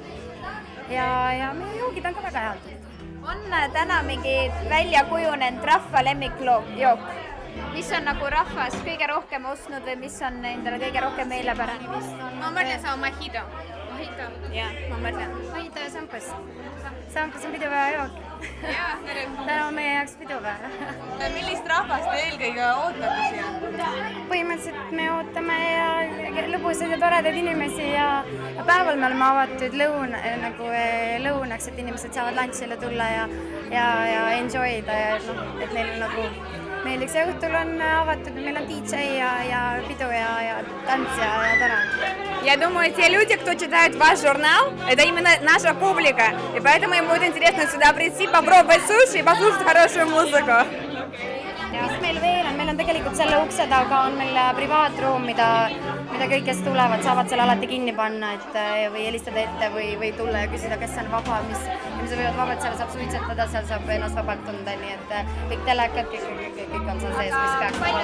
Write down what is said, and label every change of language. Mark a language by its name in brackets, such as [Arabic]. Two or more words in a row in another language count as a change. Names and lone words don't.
[Estonian] Ja meie joogid on ka väga head. On täna mingi välja kujunenud rahva lemmikjook? Mis on nagu rahvas kõige rohkem ostnud või mis on endale kõige rohkem meelepärane? [Russian] Можно само мохито. [Estonian] Mojito. jah, ma mõtlen. Mojito ja šampus. Šampus on pidupäeva jook. täna on meie jaoks pidupäev. millist rahvast te eelkõige ootate siia? Põhimõtteliselt me ootame lõbusaid ja toredaid inimesi ja päeval me oleme avatud lõunaks, et inimesed saavad lunch'ile tulla ja enjoy da ja et neil nagu meeldiks ja õhtul on avatud, meil on DJ ja pidu ja tants ja tore. [Russian] Я думаю, те люди, кто читают ваш журнал, это именно наша публика. И поэтому им будет интересно сюда прийти, попробовать суши и послушать хорошую музыку. [Estonian] Mis meil veel on? Meil on tegelikult selle ukse taga on meil privaatruum, mida kõik, kes tulevad, saavad selle alati kinni panna või helistada ette või tulla ja küsida, kes on vaba, inimesed võivad vabalt, seal saab suitsetada, seal saab ennast vabalt tunda, nii et kõik telekad, kõik on seal sees, mis peaks olema.